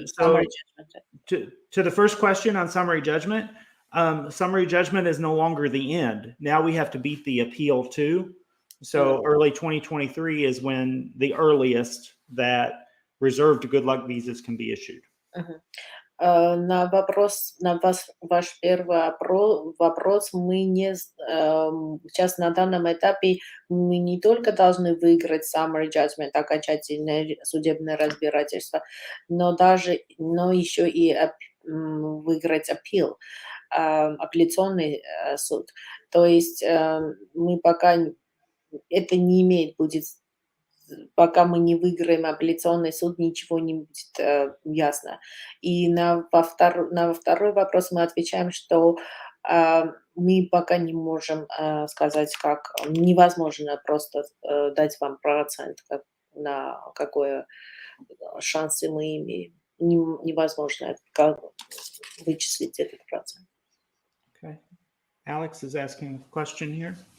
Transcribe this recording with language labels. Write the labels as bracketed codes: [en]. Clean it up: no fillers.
[en] summary judgment. to the first question on summary judgment is no longer the end. Now we have to beat the appeal too. So early 2023 is when the earliest that reserved good luck visas can be issued. [ru] На ваш первый вопрос, мы не сейчас на данном этапе мы не только должны выиграть summary judgment, окончательное судебное разбирательство, но еще и выиграть appeal, апелляционный суд. То есть мы пока это не имеет будет, пока мы не выиграем апелляционный суд, ничего не будет ясно. И на второй вопрос мы отвечаем, что мы пока не можем сказать, как невозможно просто дать вам процент, на какой шансы мы имеем. Невозможно вычислить этот процент. [en] Okay. Alex is asking a question here.